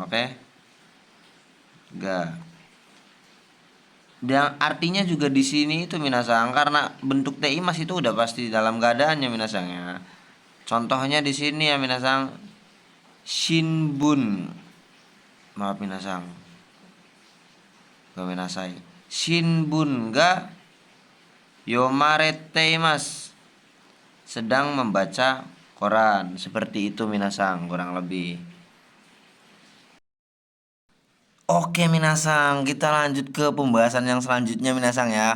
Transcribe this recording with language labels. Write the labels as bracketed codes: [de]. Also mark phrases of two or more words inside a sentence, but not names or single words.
[id] Oke? Ga. Dan artinya juga di sini itu minasang, karena bentuk teimas itu udah pasti dalam keadaannya minasang ya. Contohnya di sini ya minasang, shinbun. Maaf minasang. Gomenasai. [ja] 新聞が読まれています. [id] Sedang membaca koran. Seperti itu minasang kurang lebih. Oke minasang, kita lanjut ke pembahasan yang selanjutnya minasang ya.